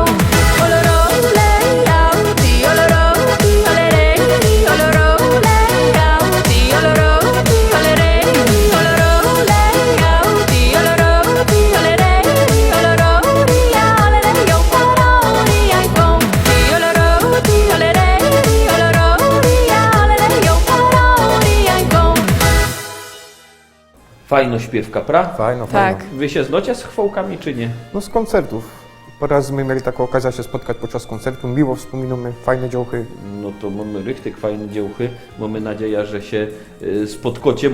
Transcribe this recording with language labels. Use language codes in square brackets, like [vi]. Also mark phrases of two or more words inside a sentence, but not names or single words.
[szl] Olero, leja, ti olero, ti olere, olero, leja, ti olero, ti olere, olero, leja, ti olero, ti olere, olero, ia, olere, jo, olero, ia, ho. Ti olero, ti olere, olero, ia, olere, jo, olero, ia, ho. Fajno śpiewka, pra? Fajno, Tak. fajno. Wy się znocie z chwołkami czy nie? No z koncertów. Parę razy my mieli taką okazję się spotkać podczas koncertu. Miło wspominamy, fajne działchy. No to mamy rychtyk fajne dziełchy. Mamy nadzieję, że się spotkocie.